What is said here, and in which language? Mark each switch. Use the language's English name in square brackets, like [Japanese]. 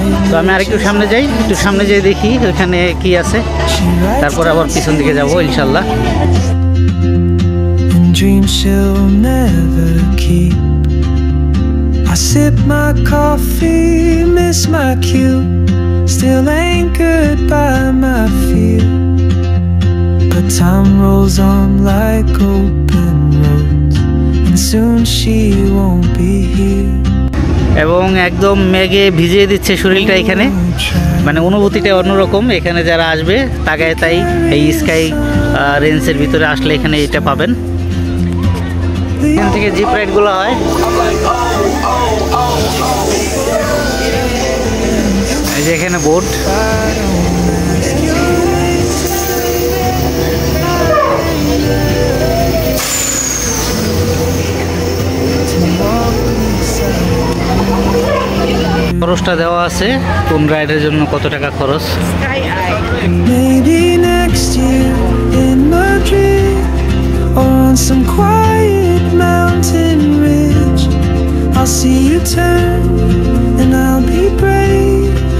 [Bangla] তো আমি আরেকটু সামনে যাই, একটু সামনে যাই দেখি ওইখানে কি আছে, তারপর আবার পিছন দিকে যাবো ইনশাল্লাহ। [English] Dreams she'll never keep. I sip my coffee, miss my cue, still anchored by my fear. But time rolls on like open roads, and soon she won't be here. [Bangla] এবং একদম মেঘে ভিজিয়ে দিচ্ছে শরীরটা এখানে, মানে অনুভূতিটা অন্যরকম। এখানে যারা আসবে তাগায় তাই এই স্কাই রেঞ্জের ভিতরে আসলে এখানে এটা পাবেন। এখান থেকে জিপ রাইডগুলো হয়। এই যে এখানে বোট, খরচটা দেওয়া আছে কোন রাইডের জন্য কত টাকা খরচ। [English] Maybe next year in Madrid or on some quiet mountain ridge, I'll see you turn and I'll be brave.